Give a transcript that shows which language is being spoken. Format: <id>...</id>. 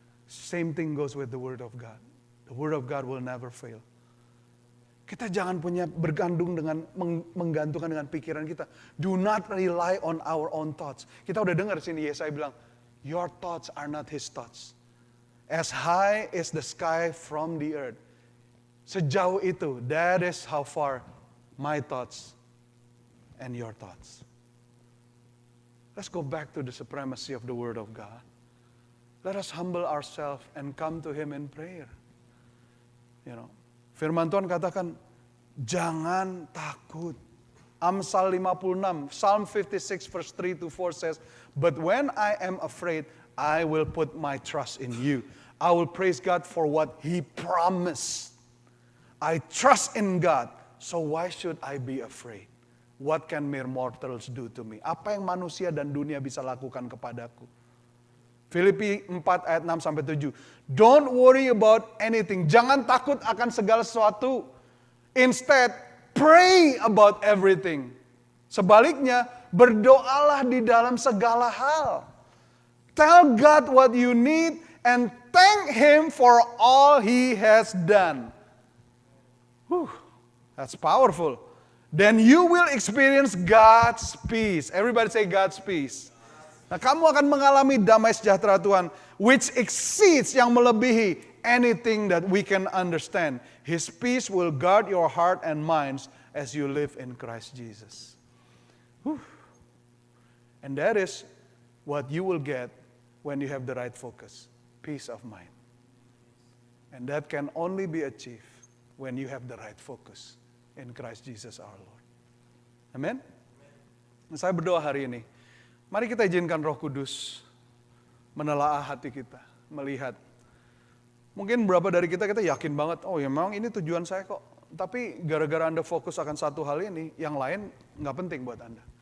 <en>Same thing goes with the Word of God. The Word of God will never fail.</en> <id>Kita jangan punya bergantung dengan menggantungkan dengan pikiran kita.</id> <en>Do not rely on our own thoughts.</en> <id>Kita udah dengar sini Yesaya bilang,</id> <en>your thoughts are not his thoughts. As high as the sky from the earth.</en> <id>Sejauh itu,</id> <en>that is how far my thoughts and your thoughts. Let's go back to the supremacy of the Word of God. Let us humble ourselves and come to Him in prayer. You know,</en> <id>firman Tuhan katakan, jangan takut.</id> <en>Amsal 56, Psalm 56 verse 3 to 4 says, but when I am afraid, I will put my trust in you. I will praise God for what He promised. I trust in God, so why should I be afraid? What can mere mortals do to me?</en> <id>Apa yang manusia dan dunia bisa lakukan kepadaku? Filipi 4 ayat 6 sampai 7.</id> <en>Don't worry about anything.</en> <id>Jangan takut akan segala sesuatu.</id> <en>Instead, pray about everything.</en> <id>Sebaliknya, berdoalah di dalam segala hal.</id> <en>Tell God what you need and thank Him for all He has done. That's powerful. Then you will experience God's peace. Everybody say God's peace.</en> <id>Nah, kamu akan mengalami damai sejahtera Tuhan,</id> <en>which exceeds,</en> <id>yang melebihi</id> <en>anything that we can understand. His peace will guard your heart and minds as you live in Christ Jesus. And that is what you will get when you have the right focus, peace of mind. And that can only be achieved when you have the right focus in Christ Jesus our Lord. Amen?</en> <id>Nah, saya berdoa hari ini. Mari kita izinkan Roh Kudus menelaah hati kita, melihat. Mungkin beberapa dari kita yakin banget, oh ya memang ini tujuan saya kok. Tapi gara-gara Anda fokus akan satu hal ini, yang lain nggak penting buat Anda.</id>